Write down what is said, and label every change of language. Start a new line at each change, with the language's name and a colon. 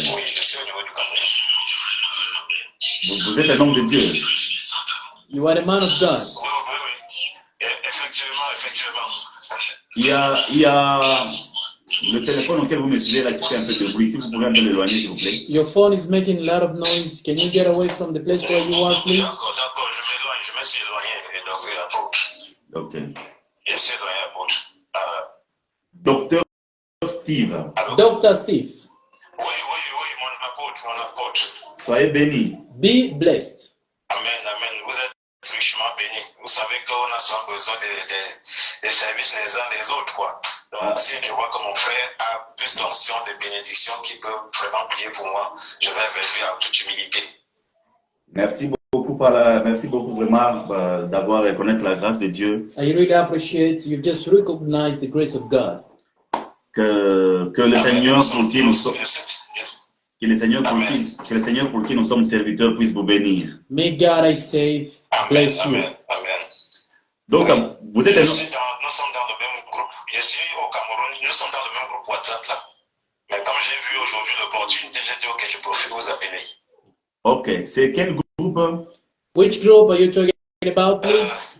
French: Oui, je suis au niveau du Cameroun. Vous êtes un homme de Dieu.
English: You are a man of God.
French: Oui, oui, oui. Effectivement, effectivement. Il y a le téléphone auquel vous me suivez là qui fait un peu de bruit. Si vous pouvez un peu l'éloigner, s'il vous plaît.
English: Your phone is making a lot of noise. Can you get away from the place where you are, please?
French: D'accord, d'accord, je m'éloigne, je me suis éloigné. Et donc, apôtre. Ok. Je suis éloigné, apôtre. Docteur Steve, Allô? Dr. Steve, Oui, oui, oui, mon apôtre, mon apôtre. soyez béni.
English: be blessed.
French: Amen, amen. Vous êtes richement bénis. Vous savez qu'on a souvent besoin des services les uns des autres, quoi. Donc, si je vois que mon frère a plus d'onction, de bénédictions qui peuvent vraiment prier pour moi, je vais vers lui en toute humilité. Merci beaucoup, merci beaucoup vraiment d'avoir reconnaître la grâce de Dieu.
English: I really appreciate you just recognize the grace of God.
French: Que le Seigneur pour qui nous sommes, que le Seigneur pour qui nous sommes serviteurs puisse vous bénir.
English: May God, I say, bless you.
French: Amen, amen. Donc, vous êtes Nous sommes dans le même groupe. Je suis au Cameroun, nous sommes dans le même groupe WhatsApp là. Mais comme j'ai vu aujourd'hui l'opportunité, j'ai dit ok, je profite de vous appeler. Ok, c'est quel groupe?
English: Which group are you talking about, please?